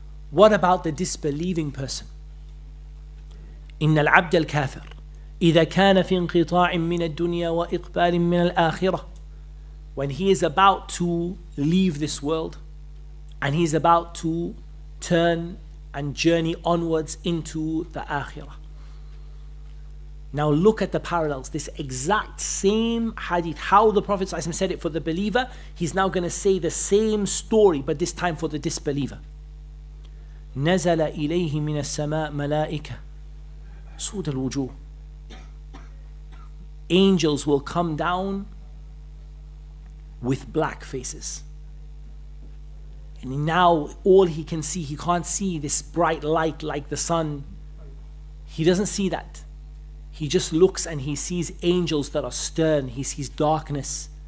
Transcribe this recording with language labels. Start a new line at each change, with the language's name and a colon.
English: What about the disbelieving person?
Arabic: إن العبد الكافر إذا كان في انقطاع من الدنيا وإقبال من الآخرة.
English: When he is about to leave this world and he's about to turn and journey onwards into the akhirah. Now look at the parallels. This exact same hadith, how the Prophet ﷺ said it for the believer, he's now going to say the same story, but this time for the disbeliever.
Arabic: نزل إليه من السماء ملائكة سود الوجوه.
English: Angels will come down with black faces. And now all he can see, he can't see this bright light like the sun. He doesn't see that. He just looks and he sees angels that are stern. He sees darkness.